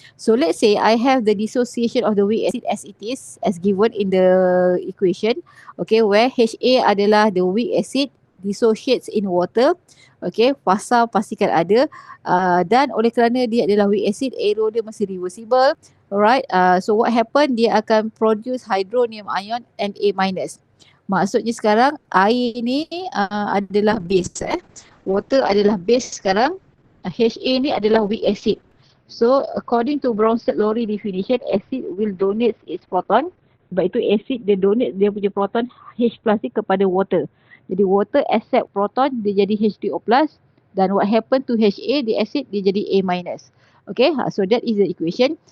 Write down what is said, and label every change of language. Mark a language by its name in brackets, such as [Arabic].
[English] So let's say I have the dissociation of the weak acid as it is, as given in the equation. Okay, where Ha adalah the weak acid dissociates in water. [Malay] Okay, fasa pastikan ada, dan oleh kerana dia adalah weak acid, arrow dia masih reversible. [English] Alright, so what happen, [Malay] dia akan [English] produce hydronium ion and A minus. [Malay] Maksudnya sekarang air ni adalah base. Water adalah base sekarang. Ha ni adalah weak acid. [English] So according to Bronsted-Lowry definition, acid will donate its proton. [Malay] Sebab itu acid dia donate dia punya proton H plus ni kepada water. [English] Jadi water accept proton, [Malay] dia jadi [English] H2O plus, dan what happen to HA, the acid, dia jadi A minus. Okay, so that is the equation.